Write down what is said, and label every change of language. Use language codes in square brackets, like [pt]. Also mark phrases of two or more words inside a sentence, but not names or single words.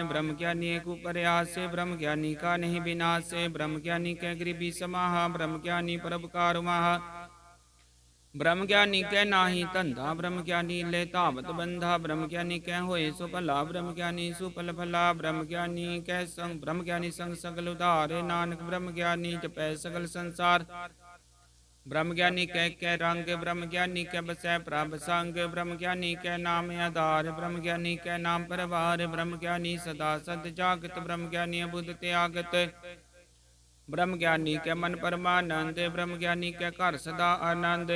[pa] ਬ੍ਰਹਮ ਗਿਆਨੀ ਏਕ ਪ੍ਰਯਾਸ, ਬ੍ਰਹਮ ਗਿਆਨੀ ਕਾ ਨਹੀਂ ਵਿਨਾਸ਼। ਬ੍ਰਹਮ ਗਿਆਨੀ ਕੇ ਗ੍ਰਿਭੀ ਸਮਾਹਾ, ਬ੍ਰਹਮ ਗਿਆਨੀ ਪਰੋਪਕਾਰ ਮਹਾ। ਬ੍ਰਹਮ ਗਿਆਨੀ ਕੇ ਨਾਹੀ ਧੰਧਾ, ਬ੍ਰਹਮ ਗਿਆਨੀ ਲੇ ਤਾਵਤ ਬੰਧਾ। ਬ੍ਰਹਮ ਗਿਆਨੀ ਕੈ ਹੋਏ ਸੋ ਭਲਾ, ਬ੍ਰਹਮ ਗਿਆਨੀ ਸੁਫਲ ਭਲਾ। ਬ੍ਰਹਮ ਗਿਆਨੀ ਕੈ ਸੰਗ, ਬ੍ਰਹਮ ਗਿਆਨੀ ਸੰਗ ਸਗਲ ਉਧਾਰ। ਨਾਨਕ ਬ੍ਰਹਮ ਗਿਆਨੀ ਜਪੈ ਸਗਲ ਸੰਸਾਰ। ਬ੍ਰਹਮ ਗਿਆਨੀ ਕੈ ਰੰਗ, ਬ੍ਰਹਮ ਗਿਆਨੀ ਕੈ ਬਸੈ ਪ੍ਰਭ ਸੰਗ। ਬ੍ਰਹਮ ਗਿਆਨੀ ਕੈ ਨਾਮ ਆਧਾਰ, ਬ੍ਰਹਮ ਗਿਆਨੀ ਕੈ ਨਾਮ ਪਰਵਾਰ। ਬ੍ਰਹਮ ਗਿਆਨੀ ਸਦਾ ਸਦ ਜਾਗਤ, ਬ੍ਰਹਮ ਗਿਆਨੀ ਅਬੁਧ ਤਿਆਗਤ। ਬ੍ਰਹਮ ਗਿਆਨੀ ਕੈ ਮਨ ਪਰਮਾਨੰਦ, ਬ੍ਰਹਮ ਗਿਆਨੀ ਕੈ ਘਰ ਸਦਾ ਆਨੰਦ।